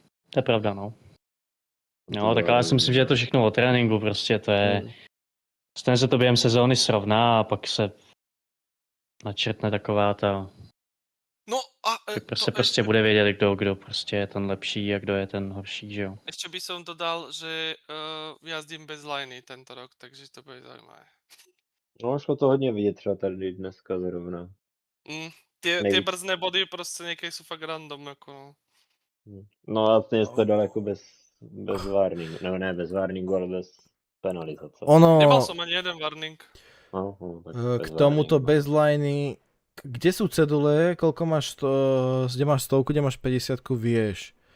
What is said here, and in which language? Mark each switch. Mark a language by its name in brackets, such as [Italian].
[Czech] To je pravda, no. No, tak ale já si myslím, že je to všechno o tréninku, prostě to je... Stejně se to během sezóny srovná a pak se načrtne taková ta... No a... Prostě bude vědět, kdo prostě je ten lepší a kdo je ten horší, že jo. [Slovak] Ešte by som dodal, že jazdím bez liney tento rok, takže to bude zaujímavé. [Czech] No, šlo to hodně vidět třeba tady dneska zrovna. [Slovak] Tie brzdné body proste niekedy sú fakt random, ako no. [Czech] No a stejně to dal jako bez warningu, no ne bez warningu, ale bez penalizace. [Slovak] Nemal som ani jeden warning. K tomuto bez liney, kde sú cedule, koľko máš, kde máš 100, kde máš 50, vieš.